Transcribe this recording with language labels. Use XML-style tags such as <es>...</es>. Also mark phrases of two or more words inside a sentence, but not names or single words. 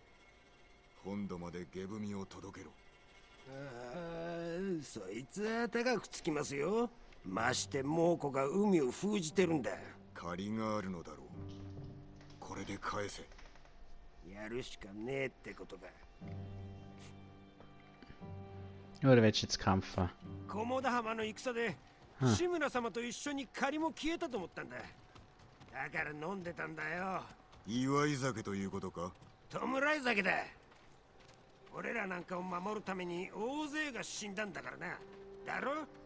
<ja>本土まで下踏を届けろ。そいつは高くつきますよ。まして猛虎が海を封じてるんだ。借りがあるのだろう。これで返せ。やるしかねえってことか。</ja> <de>Oder willst du jetzt kämpfen?</de> <ja>菰田浜の戦で志村様と一緒に借りも消えたと思ったんだ。だから飲んでたんだよ。祝い酒ということか。弔い酒だ。俺らなんかを守るために大勢が死んだんだからな。だろ。</ja>